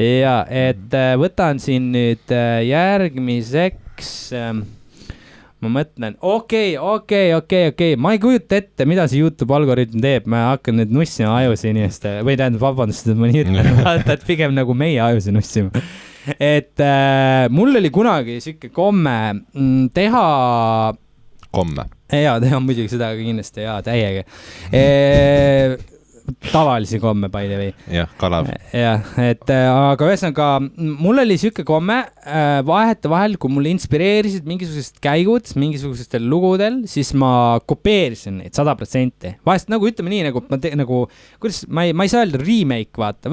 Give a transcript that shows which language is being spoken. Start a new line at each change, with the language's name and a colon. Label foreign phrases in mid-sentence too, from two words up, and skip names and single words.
Estonian: Ja, et võtan siin nüüd järgmiseks, ma mõtlen, okei, ma ei kujuta ette, mida see YouTube algoritm teeb, ma hakkan nüüd nussima ajusi inimeste, või tähendab, vabandust, et ma nii ütlen, vaata, et pigem nagu meie ajusi nussima. Et mul oli kunagi siuke komme teha... Jaa, teha muidugi seda kindlasti, jaa, täiega. Tavalisi komme,
English: by the way.
Estonian: Jah, kalav. Jah, et aga ühesõnaga, mul oli siuke komme vahel, kui mul inspireerisid mingisugused käigud, mingisugustel lugudel, siis ma kopeerisin neid 100%. Vahest nagu ütleme nii, nagu kuidas, ma ei saa öelda remake, vaata.